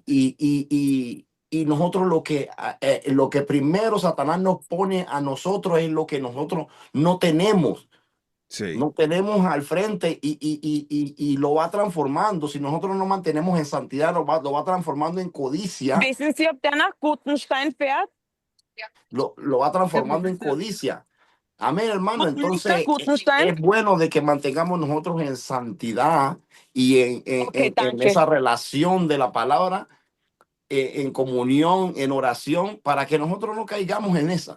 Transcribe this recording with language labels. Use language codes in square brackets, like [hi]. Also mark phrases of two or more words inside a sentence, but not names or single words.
[es] y nosotros lo que primero Satanás nos pone a nosotros es lo que nosotros no tenemos. Sí. No tenemos al frente y lo va transformando. Si nosotros no nos mantenemos en santidad, lo va transformando en codicia. [de] Wissen Sie, ob der nach Gutenstein fährt? [es] Lo va transformando en codicia. Amén, hermano. [de] Guten [es] Entonces, [de] Gutenstein? [es] es bueno de que mantengamos nosotros en santidad y [de] Okay, [es] en [de] danke. [es] esa relación de la palabra, en comunión, en oración, para que nosotros no caigamos en esa.